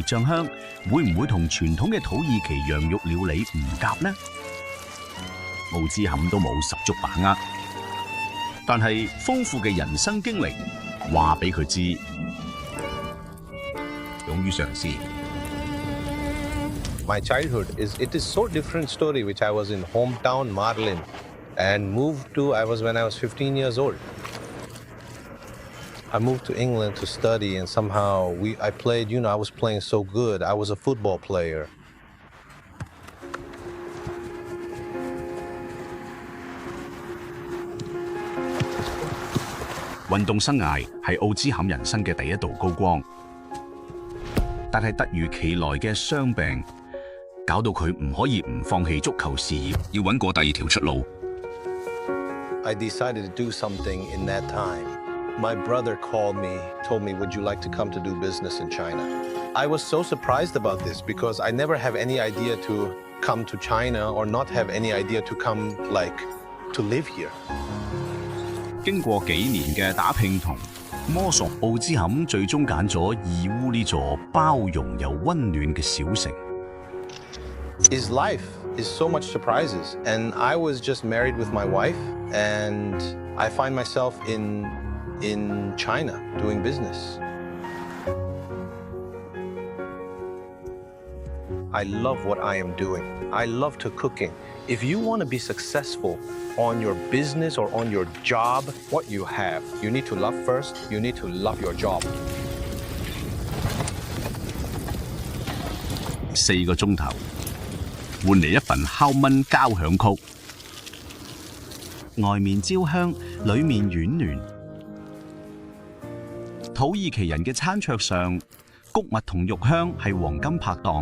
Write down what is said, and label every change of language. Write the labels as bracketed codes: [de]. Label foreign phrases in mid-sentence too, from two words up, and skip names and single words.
[yue] 醬香，會唔會同傳統嘅土耳其羊肉料理唔夾呢？奧茲坎都冇十足把握，但係豐富嘅人生經歷話俾佢知，勇於嘗試。 [en] My childhood it is so different story, which I was in hometown Marlin, and moved to I was when I was 15 years old. I moved to England to study, and somehow I played, I was playing so good. I was a football player. [yue] 運動生涯係奧茲坎人生嘅第一道高光，但係突如其來嘅傷病，搞到佢唔可以唔放棄足球事業，要揾過第二條出路。 [en] I decided to do something in that time. My brother called me, told me, would you like to come to do business in China? I was so surprised about this because I never have any idea to come to China or not have any idea to come to live here. [yue] 經過幾年嘅打拼同摸索，奧茲坎最終揀咗義烏呢座包容又溫暖嘅小城。 [en] His life is so much surprises, and I was just married with my wife, and I find myself in China doing business. I love what I am doing. I love to cooking. If you want to be successful on your business or on your job, what you have, you need to love first, you need to love your job. [yue] 4 個鐘頭，換嚟一份烤燜交響曲，外面焦香，裡面軟嫩。土耳其人嘅餐桌上，穀物同肉香係黃金拍檔。